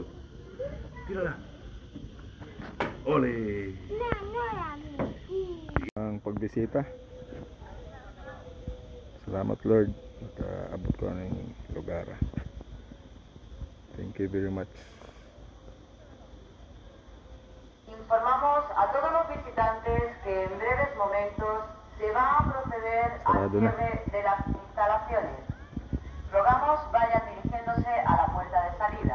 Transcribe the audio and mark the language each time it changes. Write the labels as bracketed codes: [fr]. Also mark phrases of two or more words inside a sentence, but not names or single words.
[es] Tírala. Ole. [tl] Ang pagbisita. Salamat Lord. Nakaabot ko ng lugar. [en] Thank you very much. [es] Informamos a todos los visitantes que en breves momentos se va a proceder al [tl] Sarado na. [es] cierre de las instalaciones. Rogamos vayan dirigiéndose a la puerta de salida.